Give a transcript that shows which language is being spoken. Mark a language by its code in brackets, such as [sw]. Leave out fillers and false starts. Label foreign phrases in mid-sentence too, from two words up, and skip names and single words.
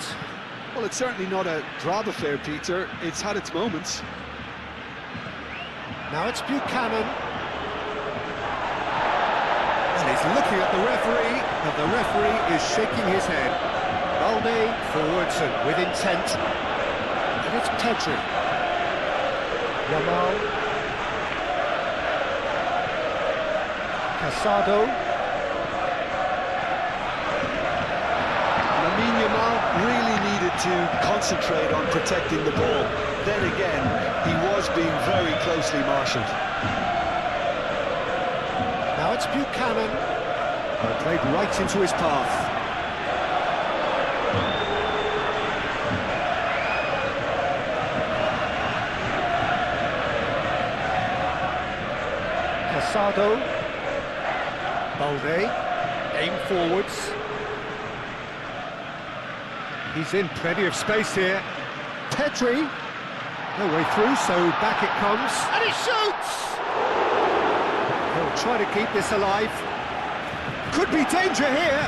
[en] Well, it's certainly not a drab affair, Peter. It's had its moments. Now it's Buchanan. And he's looking at the referee, and the referee is shaking his head. Balde forwards and with intent. And it's Pedri. Yamal. Casado. Lamine Yamal really needed to concentrate on protecting the ball. Then again, he was being very closely marshalled. Now it's Buchanan. Played right into his path. Casado. Balde, aim forwards. He's in plenty of space here. Pedri, no way through, so back it comes. And he shoots! He'll try to keep this alive. Could be danger here.